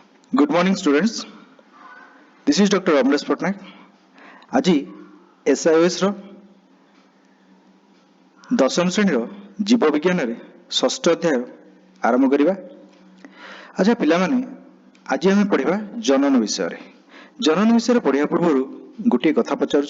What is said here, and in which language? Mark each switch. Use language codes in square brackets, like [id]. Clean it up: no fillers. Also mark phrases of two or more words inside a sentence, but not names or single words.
[en] Good morning, students. This is Dr. Amresh Patnaik. [or] আজি SIOS ର ଦଶମ ଶ୍ରେଣୀର ଜୀବ ବିଜ୍ଞାନରେ ଷଷ୍ଠ ଅଧ୍ୟାୟ ଆରମ୍ଭ କରିବା। ଆଚ୍ଛା ପିଲାମାନେ, ଆଜି ଆମେ ପଢ଼ିବା ଜନନ ବିଷୟରେ। ଜନନ ବିଷୟରେ ପଢ଼ିବା ପୂର୍ବରୁ ଗୋଟିଏ କଥା ପଚାରୁଛୁ।